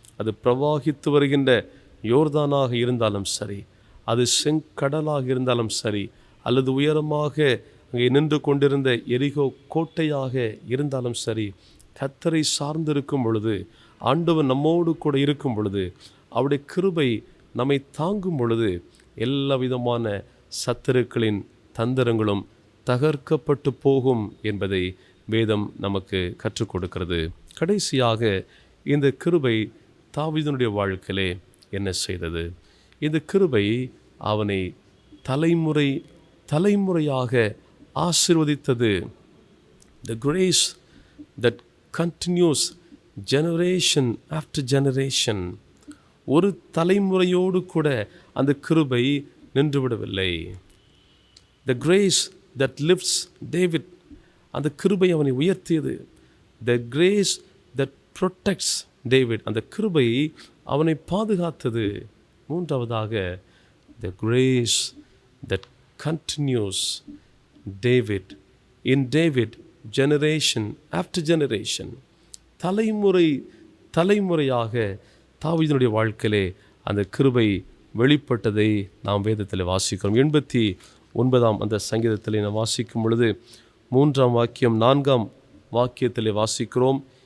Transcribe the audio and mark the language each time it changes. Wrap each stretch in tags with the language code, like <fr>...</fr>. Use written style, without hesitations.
<ta>அது பிரவாகித்து வருகின்ற யோர்தானாக இருந்தாலும் சரி, அது செங்கடலாக இருந்தாலும் சரி, அல்லது உயரமாக அங்கே நின்று கொண்டிருந்த எரிகோ கோட்டையாக இருந்தாலும் சரி, கர்த்தரை சார்ந்திருக்கும் பொழுது, ஆண்டவர் நம்மோடு கூட இருக்கும் பொழுது, அவருடைய கிருபை நம்மை தாங்கும் பொழுது, எல்லா விதமான சத்துருக்களின் தந்திரங்களும் தகர்க்கப்பட்டு போகும் என்பதை வேதம் நமக்கு கற்றுக் கொடுக்கிறது. கடைசியாக இந்த கிருபை தாவீதினுடைய வாழ்க்கையிலே என்ன செய்தது? இந்த கிருபை அவனை தலைமுறை தலைமுறையாக ஆசீர்வதித்தது.</ta> <en>The grace that continues generation after generation.</en> <ta>ஒரு தலைமுறையோடு கூட அந்த கிருபை நின்றுவிடவில்லை.</ta> <en>The grace that lifts David,</en> <ta>அந்த கிருபை அவனை உயர்த்தியது.</ta> <en>The grace that protects David,</en> <ta>அந்த கிருபை அவனை பாதுகாத்தது. மூன்றாவதாக,</ta> <en>the grace that continues David, in David, generation after generation.</en> <ta>தலைமுறை தலைமுறையாக தாவீதினுடைய வாழ்க்கையிலே அந்த கிருபை வெளிப்பட்டதை நாம் வேதத்தில் வாசிக்கிறோம். 89 அந்த சங்கீதத்தில் நாம் வாசிக்கும் பொழுது 3ஆம் வாக்கியம் 4ஆம் வாக்கியத்தில் வாசிக்கிறோம்.</ta>